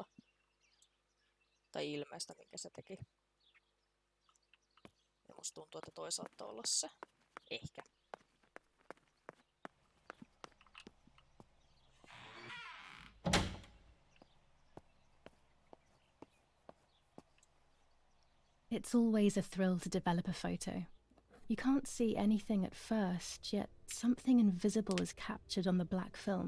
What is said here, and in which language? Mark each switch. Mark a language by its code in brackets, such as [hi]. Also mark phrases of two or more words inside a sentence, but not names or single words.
[fi] Tai ilmeestä, minkä se teki. Ja musta tuntuu, että toi saattaa olla se. Ehkä. [en] It's always a thrill to develop a photo. You can't see anything at first, yet something invisible is captured on the black film.